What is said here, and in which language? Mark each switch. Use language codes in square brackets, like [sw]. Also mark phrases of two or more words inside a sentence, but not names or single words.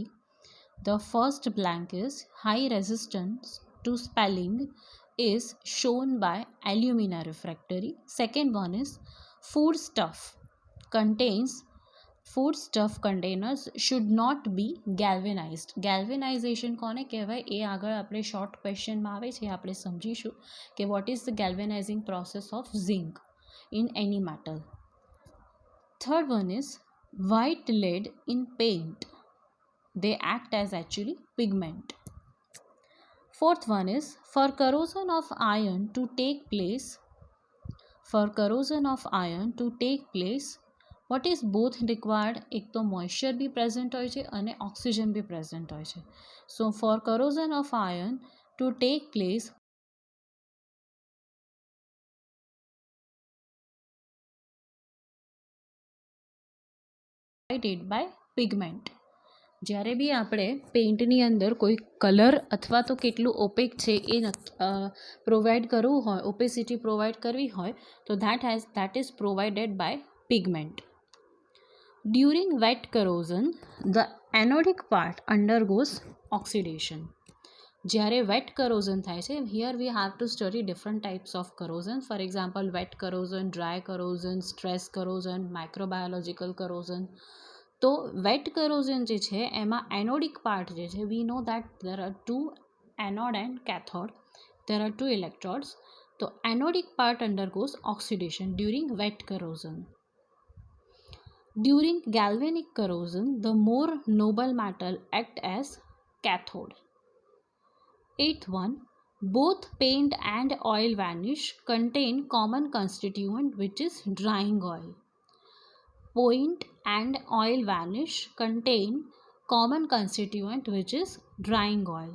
[en] The first blank is, high resistance to spalling is shown by alumina refractory. Second one is, foodstuff containers should not be galvanized. [gu] Galvanization કોને કહેવાય એ આગળ આપણે શોર્ટ ક્વેશ્ચનમાં આવે છે, આપણે સમજીશું કે [en] what is the galvanizing process of zinc in any metal. Third one is, white lead in paint, they act as actually pigment. Fourth one is, for corrosion of iron to take place what is both required? [gu] એક તો મોઇશ્ચર બી પ્રેઝન્ટ હોય છે અને ઓક્સિજન બી પ્રેઝન્ટ હોય છે. [en] So for corrosion of iron to take place, provided by pigment. [gu] જ્યારે બી આપણે પેઇન્ટની અંદર કોઈ કલર અથવા તો કેટલું ઓપેક છે એ પ્રોવાઈડ કરવું હોય, [en] opacity provide [gu] કરવી હોય તો [en] that is provided by pigment. During wet corrosion, the anodic part undergoes oxidation. જ્યારે wet corrosion [gu] થાય છે, [en] here we have to study different types of corrosion. For example wet corrosion, dry corrosion, stress corrosion, microbiological corrosion. તો wet corrosion [gu] જે છે એમાં [en] anodic part [gu] જે છે, [en] we know that there are two anode and cathode, there are two electrodes. તો anodic part undergoes oxidation during wet corrosion. During galvanic corrosion, the more noble metal act as cathode. 8th one, both paint and oil varnish contain common constituent which is drying oil. Paint and oil varnish contain common constituent which is drying oil.